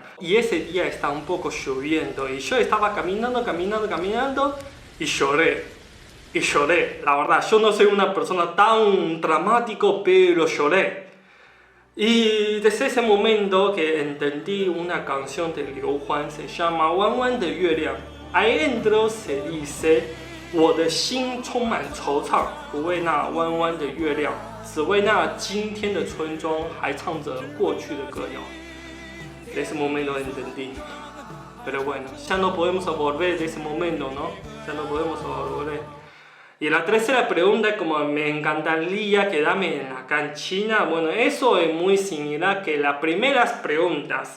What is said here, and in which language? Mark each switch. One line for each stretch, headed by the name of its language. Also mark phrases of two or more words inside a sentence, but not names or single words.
Spanish: Y ese día estaba un poco lloviendo. Y yo estaba caminando y lloré. Y lloré. La verdad, yo no soy una persona tan dramático, pero lloré. Y desde ese momento que entendí una canción de Liu Huan, se llama 弯弯的月亮. Ahí dentro se dice
Chinese: 我的心充满惆怅，不为那弯弯的月亮，只为那今天的村庄还唱着过去的歌谣。
Spanish: De ese momento entendí. Pero bueno, ya no podemos volver de ese momento, ¿no? Ya no podemos volver. Y la tercera pregunta, como me encantaría quedarme acá en China, bueno, eso es muy similar que las primeras preguntas.